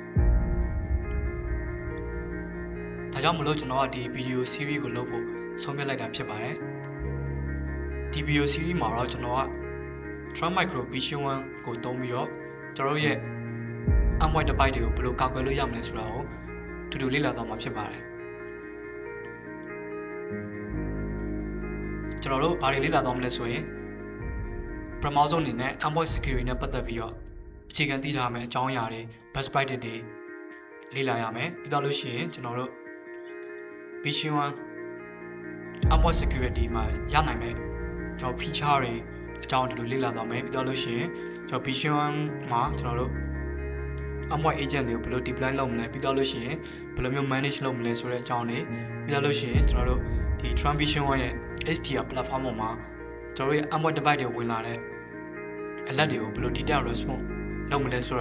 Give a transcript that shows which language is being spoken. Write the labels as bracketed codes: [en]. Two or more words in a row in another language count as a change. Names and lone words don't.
[my] ဒါကြောင့်မလို့ကျွန်တော်ကဒီ [en] video series [my] ကိုလုပ်ဖို့ဆုံးဖြတ်လိုက်တာဖြစ်ပါတယ်ဒီ [en] video series [my] မှာတော့ကျွန်တော်က Trend Micro Vision 1 ကိုသုံးပြီးတော့ကျွန်တော်ရဲ့ [en] endpoint device [my] တွေကိုဘယ်လိုကာကွယ်လို့ရမလဲဆိုတာကိုတူတူလေ့လာသွားမှာဖြစ်ပါတယ်ကျွန်တော်တို့ဘာတွေလေ့လာသွားမလဲဆိုရင်ပထမဆုံးအနေနဲ့ [en] endpoint security [my] နဲ့ပတ်သက်ပြီးတော့အခြေခံသိထားမယ်အ ကြောင်းအရာတွေ [en] best practice [my] တွေလေ့လာရမယ်ပြီးတော့လို့ရှိရင်ကျွန်တော်တို့ Vision 1 [en] endpoint security [my] မှာရနိုင်မယ်ကျွန်တော် feature တွေအကြောင်းတူတူလေ့လာသွားမယ်ပြီးတော့လို့ရှိရင်ကျွန်တော် Vision 1မှာကျွန်တော်တို့ [en] endpoint agent [my] တွေကိုဘယ်လို deploy လုပ်မလဲပြီးတော့လို့ ရှိရင်ဘယ်လိုမျိုး manage လုပ်မလဲဆိုတဲ့အကြောင်းတွေပြီးတော့လို့ရှိရင်ကျွန်တော်တို့ဒီ Trend Vision 1ရဲ့ [en] HDR platform [my] ပေါ်မှာကျွန်တော်တို့ရဲ့ [en] endpoint device [my] တွေဝင်လာတဲ့ alert တွေကိုဘယ်လို [en] detail response [my] လုပ်မလဲဆိုတာ